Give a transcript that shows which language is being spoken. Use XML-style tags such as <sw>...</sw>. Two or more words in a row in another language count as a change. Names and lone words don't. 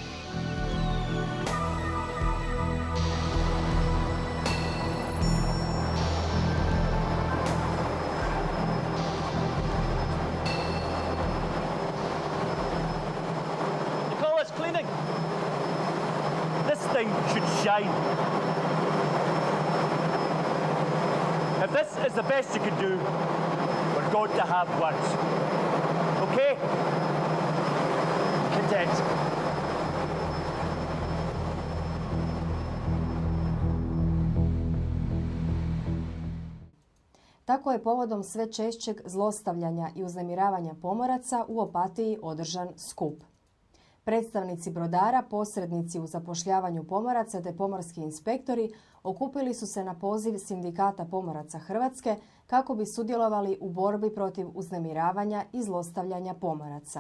<en>Cleaning. This thing should shine. If this is the best you can do, we're going to have words. Okay? Content.</en> <hr>Tako je povodom sve češćeg zlostavljanja i uznemiravanja pomoraca u Opatiji održan skup. Predstavnici brodara, posrednici u zapošljavanju pomoraca te pomorski inspektori okupili su se na poziv Sindikata pomoraca Hrvatske kako bi sudjelovali u borbi protiv uznemiravanja i zlostavljanja pomoraca.</hr>